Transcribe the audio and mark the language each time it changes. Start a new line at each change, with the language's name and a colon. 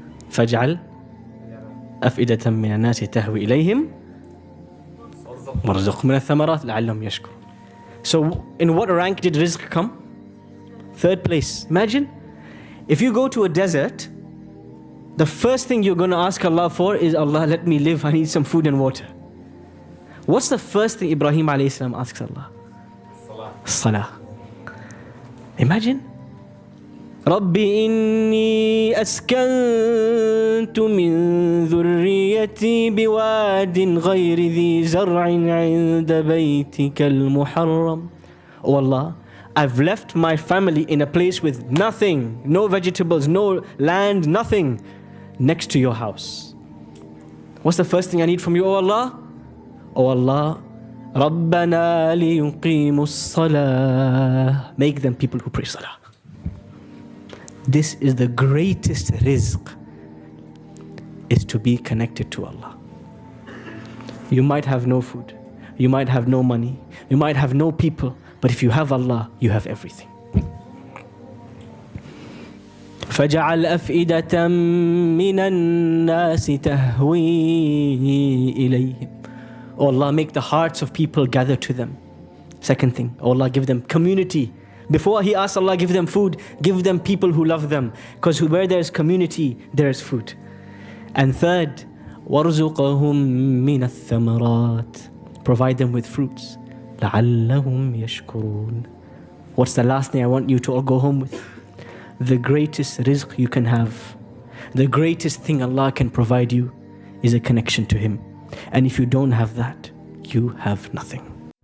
Arabic: فاجعل أفئدة من الناس تهوي إليهم وارزقهم من الثمرات لعلهم يشكرون.
English: So in what rank did rizq come? 3rd place. Imagine if you go to a desert, the first thing you're going to ask Allah for is, Allah, let me live, I need some food and water. What's the first thing Ibrahim alayhi salam asks Allah? Salah. Imagine.
Arabic: رَبِّ إِنِّي أَسْكَنْتُ مِنْ ذُرِّيَّتِي بِوَادٍ غَيْرِ ذِي زَرْعٍ عِنْدَ بَيْتِكَ الْمُحَرَّمِ.
English: Oh Allah, I've left my family in a place with nothing, no vegetables, no land, nothing, next to your house. What's the first thing I need from you, oh Allah? Oh Allah,
Arabic: رَبَّنَا لِيُقِيمُوا الصَّلَاةِ.
English: Make them people who pray salah. This is the greatest rizq, is to be connected to Allah. You might have no food, you might have no money, you might have no people, but if you have Allah, you have everything.
Arabic: فَجَعَلْ أَفْئِدَةً مِّنَ النَّاسِ تَهْوِي إِلَيْهِمْ.
English: Oh Allah, make the hearts of people gather to them. Second thing, oh Allah, give them community. Before he asks Allah, give them food, give them people who love them. Because where there's community, there's food. And third,
Arabic: وَارْزُقَهُمْ مِنَ الثَّمَرَاتِ.
English: Provide them with fruits.
Arabic: لَعَلَّهُمْ يَشْكُرُونَ.
English: What's the last thing I want you to all go home with? The greatest rizq you can have, the greatest thing Allah can provide you is a connection to Him. And if you don't have that, you have nothing.